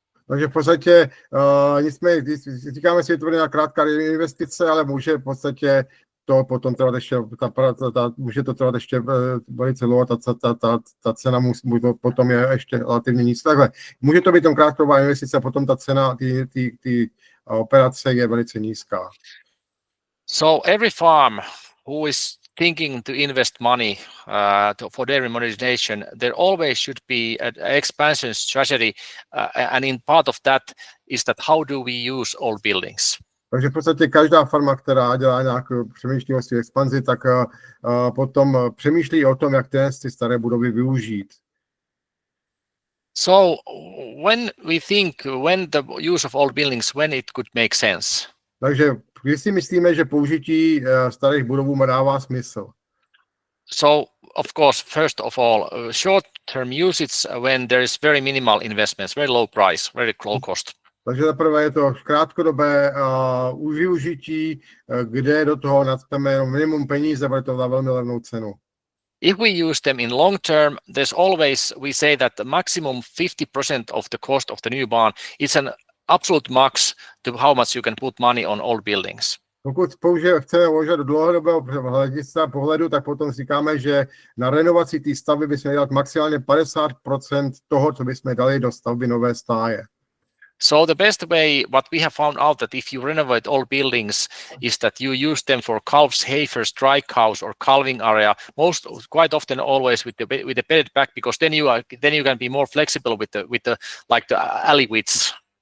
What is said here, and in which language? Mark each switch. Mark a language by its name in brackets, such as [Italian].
[Czech] Takže v podstatě nicméně, říkáme si, že to bude nějaká krátká investice, ale může v podstatě to potom trvat ještě, může to trvat ještě velice dlouho, ta cena potom je ještě relativně nízká. Takhle, může to být tam krátková investice a potom ta cena, ty operace je velice nízká. [English] So every farm who is thinking to invest money for dairy modernization, there always should be an expansion strategy, and in part of that is that how do we use old buildings. [Czech] Takže v podstatě každá farma, která dělá nějakou přemýšlí o své expanzi, tak potom přemýšlí o tom, jak ty staré budovy využít. [English] So when we think when the use of old buildings, when it could make sense. [Czech] Takže když si myslíme, že použití starých budov dává smysl. [English] So of course, first of all, short-term usage when there is very minimal investments, very low price, very low cost. [Czech] Takže zaprvé je to krátkodobé využití, kde do toho nadspeme jenom minimum peníze, bude to za velmi levnou cenu. [English] If we use them in long term, there's always, we say that the maximum 50% of the cost of the new barn is an absolute max to how much you can put money on old buildings. [Czech] Pokud chceme uvažovat do dlouhodobého pohledu, tak potom říkáme, že na renovaci té stavby bychom měli dát maximálně 50% toho, co bychom dali do stavby nové stáje. [English] So the best way, what we have found out that if you renovate old buildings is that you use them for calves, heifers, dry cows or calving area. Quite often, always with the bedded back, because then you can be more flexible with the like the alley widths.